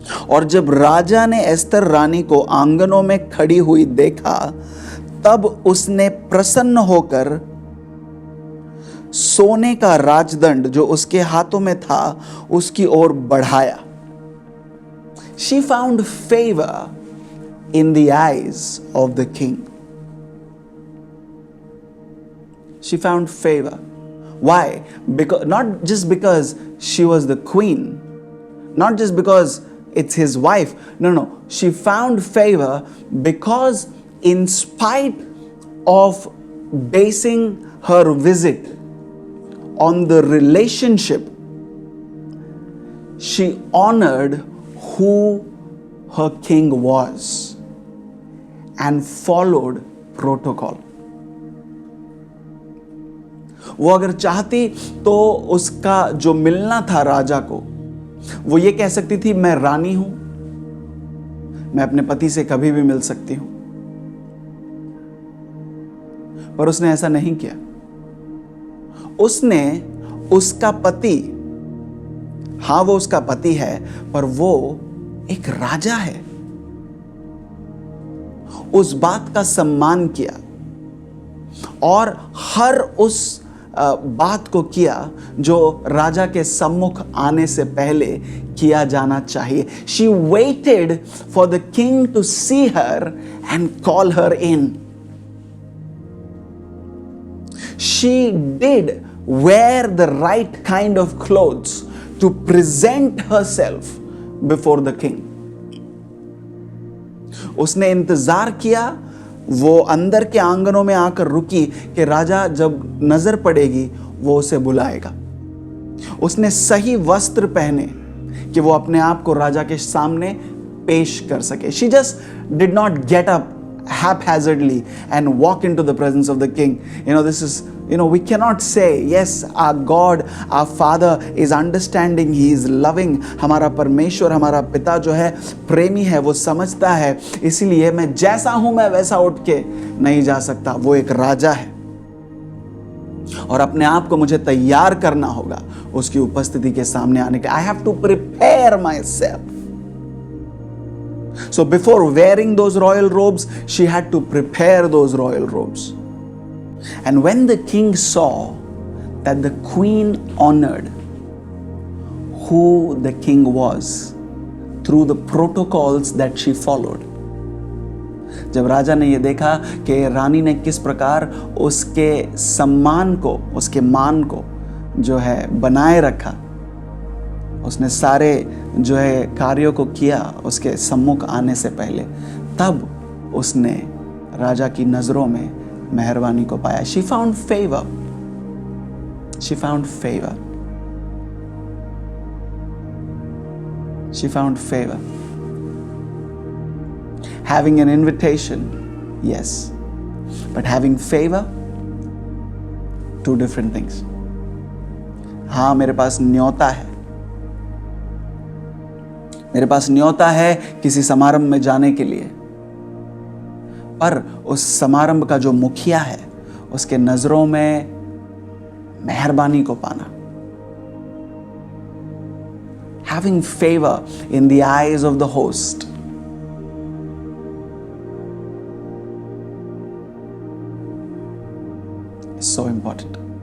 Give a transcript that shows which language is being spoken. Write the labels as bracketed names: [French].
[Hindi] और जब राजा ने एस्तर रानी को आंगनों में खड़ी हुई देखा, तब उसने प्रसन्न होकर सोने का राजदंड जो उसके हाथों में था उसकी ओर बढ़ाया। [English] She found favor in the eyes of the king. She found favor. Why? Because not just because she was the queen, not just because it's his wife. No. She found favor because in spite of basing her visit on the relationship, she honored who her king was and followed protocol. [Hindi] वो अगर चाहती तो उसका जो मिलना था राजा को, वो ये कह सकती थी, मैं रानी हूं, मैं अपने पति से कभी भी मिल सकती हूं। पर उसने ऐसा नहीं किया। उसने उसका पति, हां वो उसका पति है, पर वो एक राजा है, उस बात का सम्मान किया और हर उस बात को किया जो राजा के सम्मुख आने से पहले किया जाना चाहिए। [English] She waited for the king to see her and call her in. She did wear the right kind of clothes to present herself before the king. [Hindi] उसने इंतजार किया, वो अंदर के आंगनों में आकर रुकी कि राजा जब नजर पड़ेगी वो उसे बुलाएगा। उसने सही वस्त्र पहने कि वो अपने आप को राजा के सामने पेश कर सके। [English] She just did not get up haphazardly and walk into the presence of the king. We cannot say, yes, our God, our Father is understanding, He is loving. [Hindi] हमारा परमेश्वर, हमारा पिता जो है प्रेमी है, वो समझता है, इसीलिए मैं जैसा हूं मैं वैसा उठ के नहीं जा सकता। वो एक राजा है और अपने आप को मुझे तैयार करना होगा उसकी उपस्थिति के सामने आने के। [English] I have to prepare myself. So before wearing those royal robes, she had to prepare those royal robes. And when the king saw that the queen honored who the king was through the protocols that she followed, [Hindi] जब राजा ने ये देखा कि रानी ने किस प्रकार उसके सम्मान को, उसके मान को जो है बनाए रखा, उसने सारे जो है कार्यों को किया उसके सम्मुख आने से पहले, तब उसने राजा की नजरों में मेहरबानी को पाया। [English] She found favor. She found favor. She found favor. Having an invitation, yes, but having favor, two different things. [Hindi] हाँ, मेरे पास न्योता है, मेरे पास न्योता है किसी समारंभ में जाने के लिए, पर उस समारंभ का जो मुखिया है उसके नजरों में मेहरबानी को पाना, [English] having favor in the eyes of the host, is so important.